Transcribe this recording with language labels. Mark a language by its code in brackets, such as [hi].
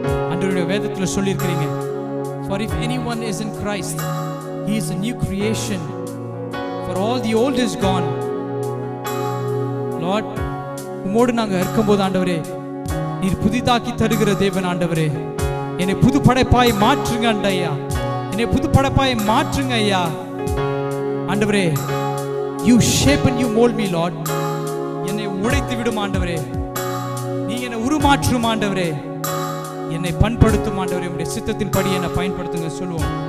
[ta] ஆண்டவருடைய வேதத்துல சொல்லியிருக்கிறீங்க, [en] for if anyone is in Christ, he is a new creation, for all the old is gone. [ta] Lord, உம்மோடு நாங்க இருக்கும்போது ஆண்டவரே, நீர் புதிதாக்கி தருகிற தேவன் ஆண்டவரே, என்னை புது படைப்பாய் மாற்றுங்க ஐயா, என்னை புது படைப்பாய் மாற்றுங்க ஐயா ஆண்டவரே. [en] You shape and you mold me, Lord. [ta] என்னை உடைத்து விடும் ஆண்டவரே, நீ என்னை உருமாற்றும் ஆண்டவரே, என்னை பண்படுத்தும் ஆண்டவரே, உம்முடைய சித்தத்தின் படி என்னை பயன்படுத்துங்க சொல்லுவோம்.